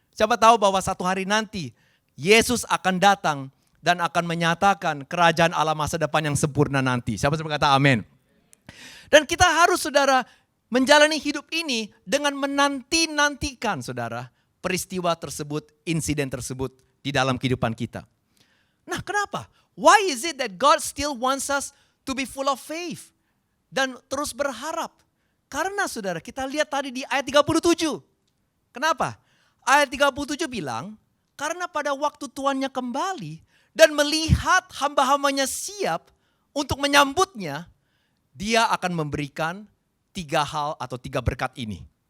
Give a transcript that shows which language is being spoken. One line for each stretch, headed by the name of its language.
Indonesian: Siapa tahu bahwa satu hari nanti Yesus akan datang dan akan menyatakan kerajaan Allah masa depan yang sempurna nanti. Siapa yang berkata amin? Dan kita harus saudara menjalani hidup ini dengan menanti-nantikan saudara peristiwa tersebut, insiden tersebut di dalam kehidupan kita. Nah, kenapa?
English: Why is it that God still wants us to be full of faith
Indonesian: dan terus berharap? Karena saudara kita lihat tadi di ayat 37. Kenapa? Ayat 37 bilang, karena pada waktu tuannya kembali dan melihat hamba-hambanya siap untuk menyambutnya, dia akan memberikan 3 hal atau 3 berkat ini.